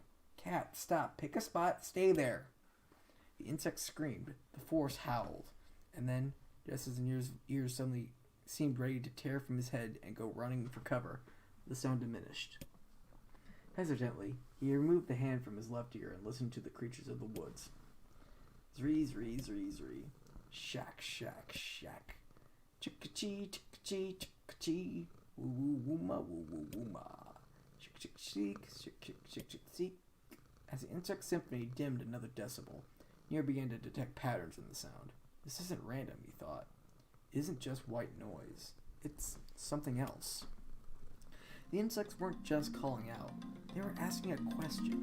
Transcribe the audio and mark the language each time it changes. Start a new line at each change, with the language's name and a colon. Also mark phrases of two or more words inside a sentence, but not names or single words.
English: Cat, stop, pick a spot, stay there. The insect screamed, the forest howled, and then, just as Nier's ears suddenly seemed ready to tear from his head and go running for cover, the sound diminished. Hesitantly, he removed the hand from his left ear and listened to the creatures of the woods. Zree, zree, zree, zree. Shack, shack, shack. Chick-a-chee, chick-a-chee, chick-a-chee. Woo-woo-woo-ma, woo-woo-woo-ma. Chick-chick-cheek, chick-chick-chick-chick-cheek. As the insect symphony dimmed another decibel, Nier began to detect patterns in the sound. This isn't random, he thought. It isn't just white noise. It's something else. The insects weren't just calling out. They were asking a question.